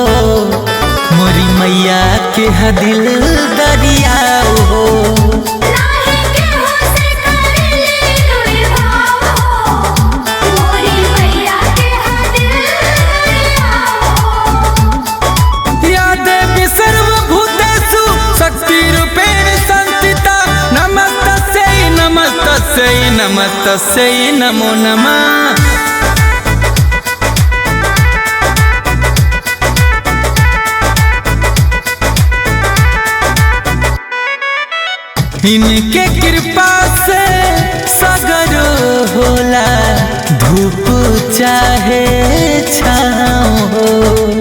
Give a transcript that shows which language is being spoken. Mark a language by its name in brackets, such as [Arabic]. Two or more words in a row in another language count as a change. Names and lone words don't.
[Bhojpuri] मोरी मैया के हा दिल दरियाव हो। नाही केहू से करेली दुई भाव हो। मोरी मैया के हा दिल दरियाव हो। [Sanskrit] या देवी सर्वभूतेषु शक्तिरूपेण संस्थिता। नमस्तस्यै नमस्तस्यै नमस्तस्यै नमो नमः। [Bhojpuri] इनके कृपा से सगरो होला धूप चाहे छाँव हो।